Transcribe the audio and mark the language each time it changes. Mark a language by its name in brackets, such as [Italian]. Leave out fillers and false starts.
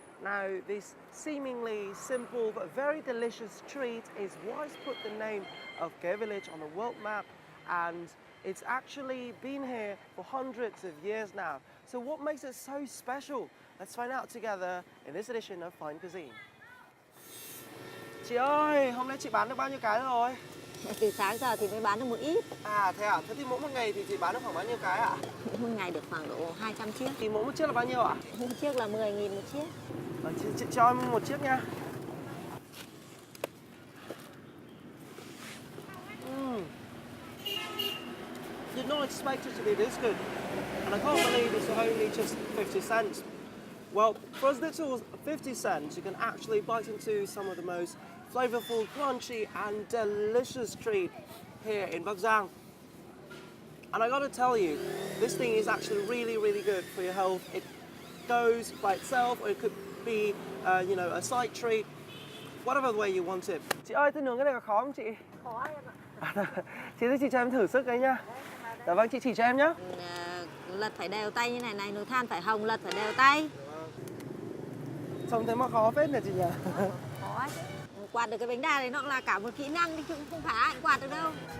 [English] Now, this seemingly simple but very delicious treat is what's put the name of Ghé village on the world map, and it's actually been here for hundreds of years now. So what makes it so special? Let's find out together in this edition of Fine Cuisine. [Vietnamese] Chị ơi, hôm nay chị bán được bao nhiêu cái rồi? Từ sáng giờ thì mới bán được một ít. À thế à? Thế thì mỗi một ngày thì chị bán được khoảng bao nhiêu cái ạ? Một ngày được khoảng độ 200 chiếc. Thì mỗi một chiếc là bao nhiêu ạ? Một chiếc là 10.000 một chiếc. Chị cho em một chiếc nha. [English] Did not expect it to be this good. And I can't believe it's only just 50 cents. Well, for as little as 50 cents, you can actually bite into some of the most flavorful, crunchy and delicious treat here in Bắc Giang. And I gotta tell you, this thing is actually really, really good for your health. It goes by itself, or it could be, a side treat, whatever way you want it. [Vietnamese] Chị ơi, tôi nướng cái này có khó không chị? Khó em ạ. Chị ơi, chị cho em thử sức đấy nhá. Dạ vâng, chị chỉ cho em nhá. Lật phải đều tay như này, nồi than phải hồng, lật phải đều tay. Trông thế mà khó phết nhỉ chị nhỉ? Khó ấy. Quạt được cái bánh đa này nó là cả một kỹ năng, chứ không phải ai cũng quạt được đâu.